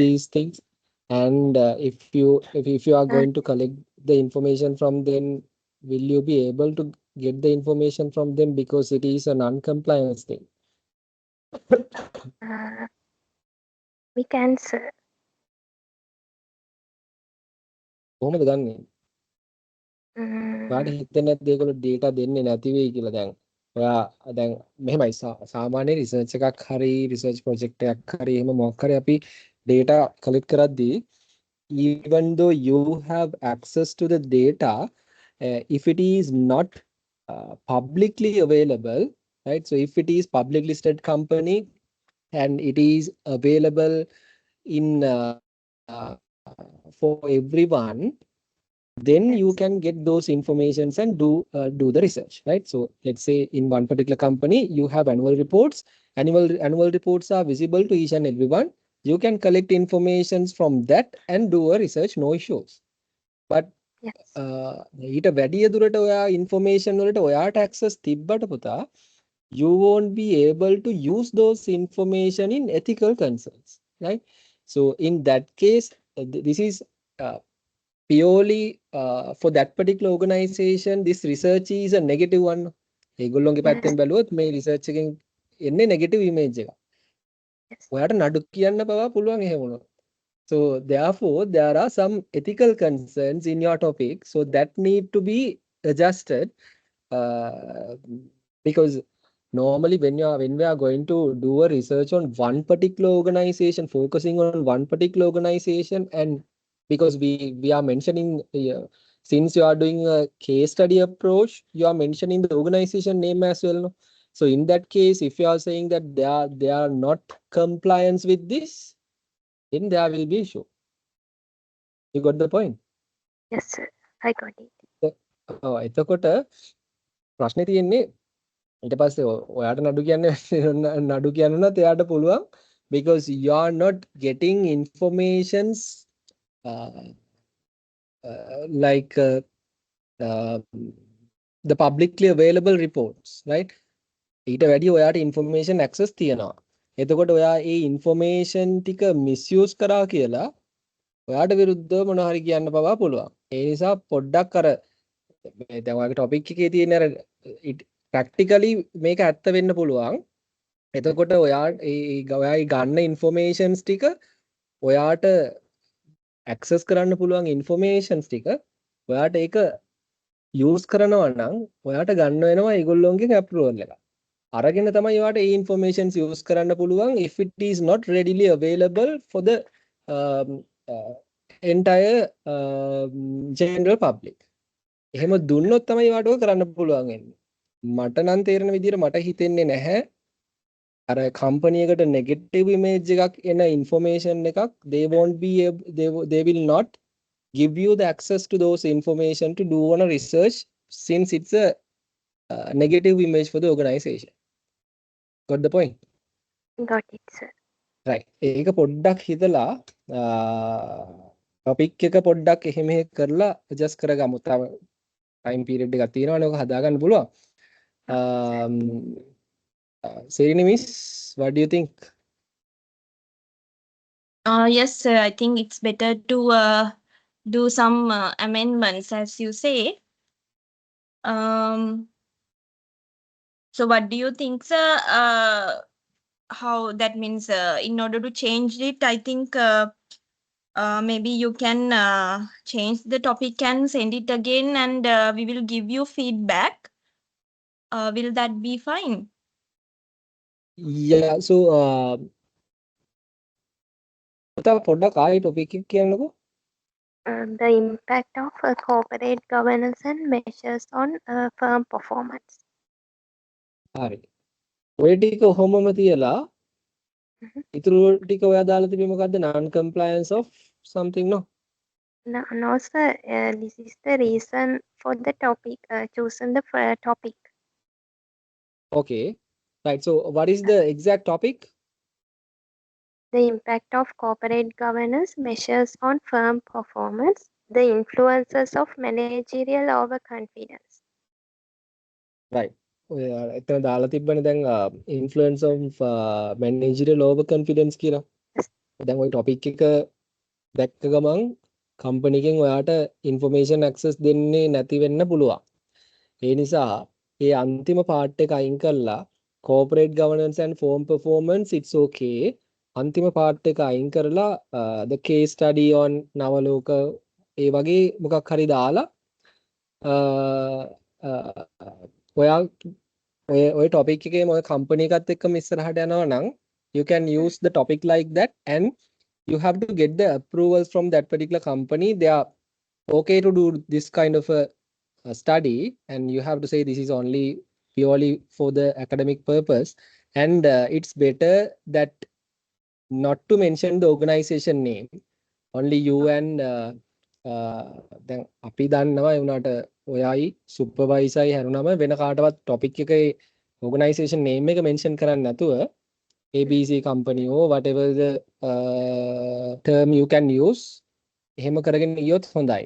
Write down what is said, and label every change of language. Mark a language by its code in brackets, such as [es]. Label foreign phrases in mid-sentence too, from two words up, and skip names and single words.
[en] these things. And if you are going to collect the information from them, will you be able to get the information from them, because it is a non-compliance thing? We can, sir. [si] කොහොමද ගන්නෙ? ඔයාට හිතෙන්නේ නැද්ද ඒගොල්ලෝ data දෙන්නේ නැති වෙයි කියලා? දැන් ඔයා දැන් මෙහෙමයි, සාමාන්‍ය රිසර්ච් එකක් හරි [en] research project [si] එකක් හරි එහෙම මොකක් හරි අපි [en] data collect [si] කරද්දී, [en] even though you have access to the data, if it is not publicly available, right? So if it is public listed company and it is available in for everyone, then you can get those informations and do the research, right? So let's say in one particular company you have annual reports. Annual reports are visible to each and everyone. You can collect informations from that and do a research, no issues. [si] But ඊට වැඩිය දුරට ඔයා information වලට ඔයාට access තිබ්බට පුතා, [en] you won't be able to use those information in ethical concerns, right? So in that case, this is purely for that particular organization. This research is a negative one. [si] ඒගොල්ලෝගේ පැත්තෙන් බැලුවොත් මේ research එකෙන් එන්නේ [en] negative image [si] එක. ඔයාට නඩු කියන්න පවා පුළුවන් එහෙම වුණොත්. [en] So therefore there are some ethical concerns in your topic, so that need to be adjusted, because normally when we are going to do a research on one particular organization, focusing on one particular organization, and because we are mentioning, since you are doing a case study approach, you are mentioning the organization name as well, no? So in that case, if you are saying that they are not compliance with this, then there will be issue. You got the point? Yes, sir. I got it. [si] එතකොට ප්‍රශ්නේ තියෙන්නේ ඊට පස්සේ ඔයාට නඩු කියන්න උනත් එයාට පුළුවන්, [en] because you are not getting informations like the publicly available reports, right? [si] ඊට වැඩි ඔයාට [en] information access [si] තියෙනවා. එතකොට ඔයා ඒ information ටික misuse කරා කියලා ඔයාට විරුද්ධව මොනවා හරි කියන්න පවා පුළුවන්. ඒ නිසා පොඩ්ඩක් අර දැන් ඔයාගේ topic එකේ තියෙන අර practically මේක ඇත්ත වෙන්න පුළුවන්. එතකොට ඔයායි ගන්න informations ටික ඔයාට access කරන්න පුළුවන් informations ටික ඔයාට ඒක use කරනවා නම් ඔයාට ගන්න වෙනවා ඒගොල්ලොන්ගෙන් approval එක. අරගෙන තමයි ඔයාට ඒ informations use කරන්න පුළුවන් [en] if it is not readily available for the entire general public. [si] එහෙම දුන්නොත් තමයි ඔයාට ඔය කරන්න පුළුවන් වෙන්නේ. මට නම් තේරෙන විදිහට මට හිතෙන්නේ නැහැ අර company එකට negative image එකක් එන information එකක් [en] they won't be they will not give you the access to those information to do on a research, since it's a negative image for the organization. Got the point? Got it, sir. Right. [si] ඒක පොඩ්ඩක් හිතලා topic එක පොඩ්ඩක් එහෙම කරලා adjust කරගමු. තව time period එකක් තියෙනවනේ ඔක හදාගන්න පුළුවන්. [en] Serini miss, what do you think? Yes, sir. I think it's better to do some amendments, as you say. So what do you think, sir? How that means in order to change it, I think maybe you can change the topic and send it again, and we will give you feedback. Will that be fine? Yeah, so [si] පොඩ්ඩක් ආයෙ topic එක කියන්නකෝ. [en] The impact of corporate governance and measures on firm performance. [si] හරි. ඔය ටික ඔහොමම තියලා ඉතුරු ටික ඔයා දාලා තිබෙ මොකද්ද? [en] non compliance of something, no? No, sir. This is the reason for the topic, chosen the topic. Okay. Right. So what is the exact topic? The impact of corporate governance measures on firm performance, the influences of managerial overconfidence. right. [si] එතන දාලා තිබ්බනේ දැන් [en] influence of managerial over confidence [si] කියලා. දැන් ওই topic එක දැක්ක ගමන් company එකෙන් ඔයාට [en] information access [si] දෙන්නේ නැති වෙන්න පුළුවන්. ඒ නිසා ඒ අන්තිම part එක අයින් කරලා [en] corporate governance and firm performance it's okay. [si] අන්තිම part එක අයින් කරලා [en] the case study on [si] නවලෝක ඒ වගේ මොකක් හරි දාලා ඔයා ඔය topic එකේම ඔය company එකත් එක්කම ඉස්සරහට යනවා නම් [en] you can use the topic like that and you have to get the approvals from that particular company. They are okay to do this kind of a study and you have to say this is only purely for the academic purpose and it's better that not to mention the organization name, only you and [si] දැන් අපි දන්නවා ඒ වුණාට ඔයයි සුපර්වයිසර්යි හැරුණම වෙන කාටවත් topic එකේ organization name එක mention කරන්න නැතුව [en] ABC company or whatever the term you can use [si] එහෙම කරගෙන ගියොත් හොඳයි.